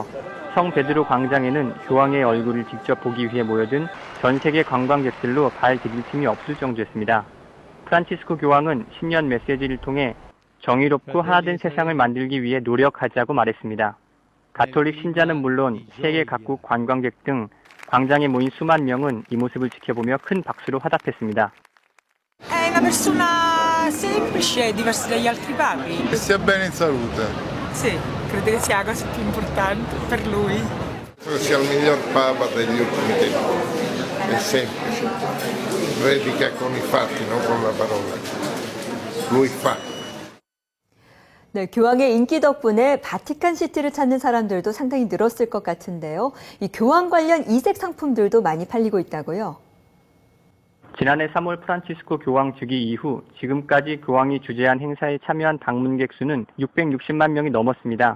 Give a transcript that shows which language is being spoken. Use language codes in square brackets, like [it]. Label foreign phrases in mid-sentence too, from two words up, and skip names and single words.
[ko] 성 베드로 광장에는 교황의 얼굴을 직접 보기 위해 모여든 전 세계 관광객들로 발 디딜 틈이 없을 정도였습니다. 프란치스코 교황은 신년 메시지를 통해 정의롭고 하나된 세상을 만들기 위해 노력하자고 말했습니다. 가톨릭 신자는 물론 세계 각국 관광객 등 광장에 모인 수만 명은 이 모습을 지켜보며 큰 박수로 화답했습니다. [it] È una persona semplice, diversa dagli altri papi. Che sia bene in salute. Sì, credo che sia la cosa più importante per lui. Che sia il miglior papa degli ultimi tempi. È semplice. Predica con i fatti, non con la parola. Lui fa. [ko] 네, 교황의 인기 덕분에 바티칸시티를 찾는 사람들도 상당히 늘었을 것 같은데요. 이 교황 관련 이색 상품들도 많이 팔리고 있다고요? 지난해 3월 프란치스코 교황 즉위 이후 지금까지 교황이 주재한 행사에 참여한 방문객 수는 660만 명이 넘었습니다.